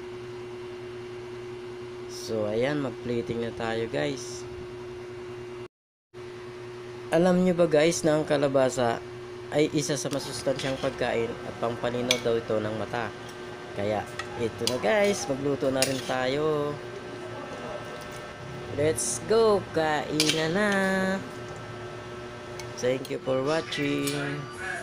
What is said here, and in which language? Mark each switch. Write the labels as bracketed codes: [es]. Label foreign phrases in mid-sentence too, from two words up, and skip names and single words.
[tl] So ayan, mag-plating na tayo guys. Alam nyo ba guys na ang kalabasa ay isa sa masustansyang pagkain at pampalinaw daw ito ng mata. Kaya ito na guys, magluto na rin tayo. [en] Let's go, [tl] kain na. [en] Thank you for watching.